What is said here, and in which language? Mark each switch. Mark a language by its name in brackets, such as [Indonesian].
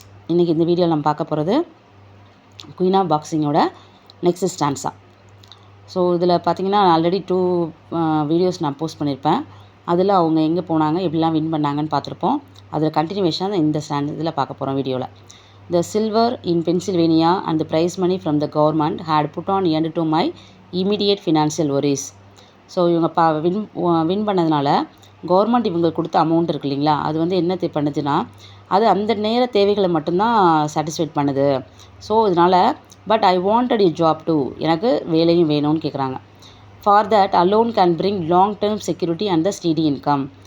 [Tamil] இன்றைக்கி இந்த வீடியோவில் நம்ம பார்க்க போகிறது queen of பாக்ஸிங்கோட next stanza. So இதில் பார்த்தீங்கன்னா ஆல்ரெடி 2 வீடியோஸ் நான் போஸ்ட் பண்ணியிருப்பேன். அதில் அவங்க எங்கே போனாங்க, எப்படிலாம் வின் பண்ணாங்கன்னு பார்த்துருப்போம். அதில் கண்டினியூவேஷனாக இந்த இதில் பார்க்க போகிறோம் வீடியோவில். [English] The silver in Pennsylvania and the prize money from the government had put on end to my immediate financial worries. [Tamil] So இவங்க வின் பண்ணதுனால கவர்மெண்ட் இவங்களுக்கு கொடுத்த அமௌண்ட் இருக்கு இல்லைங்களா, அது வந்து என்ன பண்ணுதுன்னா அது அந்த நேர தேவைகளை மட்டும்தான் சாட்டிஸ்ஃபைட் பண்ணுது. ஸோ இதனால் [English] but I wanted a job too, [Tamil] எனக்கு வேலையும் வேணும்னு கேட்குறாங்க. [English] For that alone can bring long term security and the steady income.